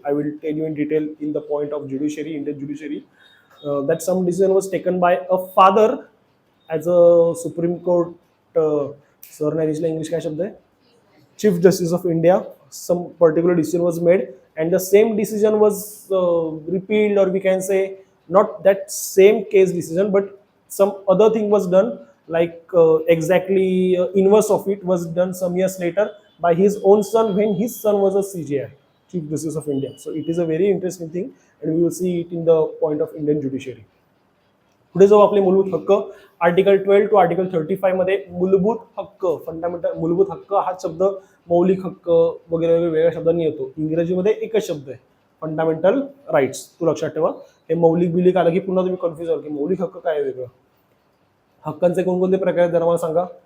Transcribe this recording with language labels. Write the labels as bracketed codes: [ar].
[en] I will tell you in detail in the point of judiciary, Indian judiciary, that some decision was taken by a father as a Supreme Court [mr] सरन्यायाधीश English काय शब्द आहे? [en] Chief Justice of India. Some particular decision was made and the same decision was repealed, or we can say not that same case decision, but some other thing was done, like exactly inverse of it was done some years later by his own son when his son was a CJI, Chief Justice of India. So it is a very interesting thing and we will see it in the point of Indian judiciary. [mr] पुढे जाऊ आपले मूलभूत हक्क. Article 12 to article 35 मध्ये मूलभूत हक्क, fundamental, मूलभूत हक्क हा शब्द मौलिक हक्क वगैरे वेगवेगळ्या शब्दांनी येतो. इंग्रजीमध्ये एकच शब्द आहे, फंडामेंटल राईट्स. तू लक्षात ठेवा. हे मौलिक बिलिक आलं की पुन्हा तुम्ही कन्फ्युज व्हाल की मौलिक हक्क काय वेगळं. हक्कांचे कोणकोणते प्रकार आहेत जरा मला सांगा.